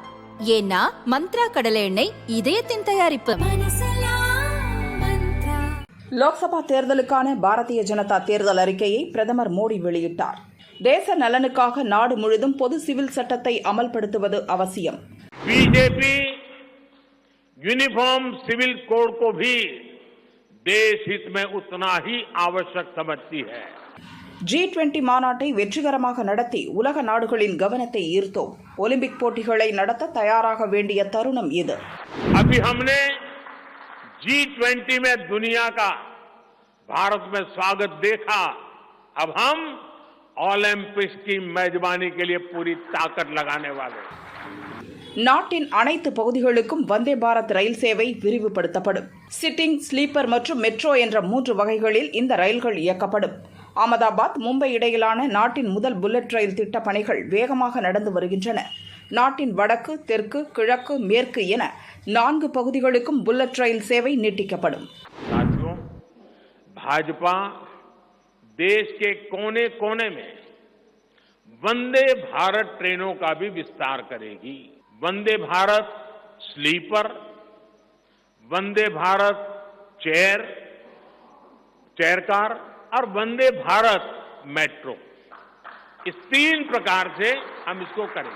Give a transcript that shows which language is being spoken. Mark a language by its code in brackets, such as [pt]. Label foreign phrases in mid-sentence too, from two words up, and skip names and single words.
[ta] ஏன்னா மந்த்ரா கடலை எண்ணெய் இதயத்தின் தயாரிப்பு. லோக்சபா தேர்தலுக்கான பாரதிய ஜனதா தேர்தல் அறிக்கையை பிரதமர் மோடி வெளியிட்டார். தேச நலனுக்காக நாடு முழுதும் பொது சிவில் சட்டத்தை அமல்படுத்துவது அவசியம். [hi] बीजेपी यूनिफॉर्म सिविल कोड को भी देश हित में उतना ही आवश्यक समझती है. [ta] G20 மாநாட்டை வெற்றிகரமாக நடத்தி உலக நாடுகளின் கவனத்தை ஈர்த்தோம். ஒலிம்பிக் போட்டிகளை நடத்த தயாராக வேண்டிய தருணம் இது. [hi] अभी हमने G20 में दुनिया का भारत में स्वागत देखा. अब हम ओलंपिक्स की मेजबानी के लिए पूरी ताकत लगाने वाले. [ta] நாட்டின் அனைத்து பகுதிகளுக்கும் வந்தே பாரத் ரயில் சேவை விரிவுபடுத்தப்படும். சிட்டிங், ஸ்லீப்பர் மற்றும் மெட்ரோ என்ற 3 வகைகளில் இந்த ரயில்கள் இயக்கப்படும். அகமதாபாத், மும்பை இடையிலான நாட்டின் முதல் புல்லட் ரயில் திட்ட பணிகள் வேகமாக நடந்து வருகின்றன. நாட்டின் வடக்கு, தெற்கு, கிழக்கு, மேற்கு என 4 பகுதிகளுக்கும் புல்லட் ரயில் சேவை நீட்டிக்கப்படும். [hi] भाजपा देश के कोने कोने में वंदे भारत ट्रेनों का भी विस्तार करेगी. वंदे भारत स्लीपर, वंदे भारत चेयर कार और वंदे भारत मेट्रो, इस 3 प्रकार से हम इसको करेंगे.